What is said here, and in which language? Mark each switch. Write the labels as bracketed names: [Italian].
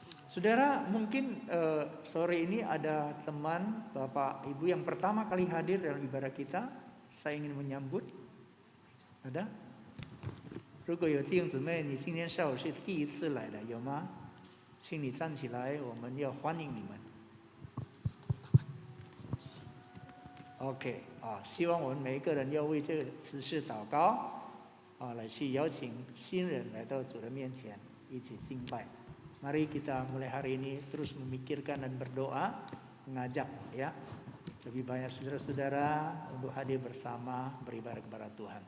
[Indonesian] Saudara, mungkin sore ini ada teman Bapak Ibu yang pertama kali hadir dalam ibadah kita. Saya ingin menyambut. Ada? [Chinese] 如果有弟兄姊妹，你今天下午是第一次来的，有吗？请你站起来，我们要欢迎你们。 OK 希望我们每一个人要为这个此事祷告来去邀请新人来到主的面前一起敬拜。 [Indonesian] Mari kita mulai hari ini terus memikirkan dan berdoa, mengajak ya lebih banyak saudara-saudara untuk hadir bersama beribadah kepada Tuhan.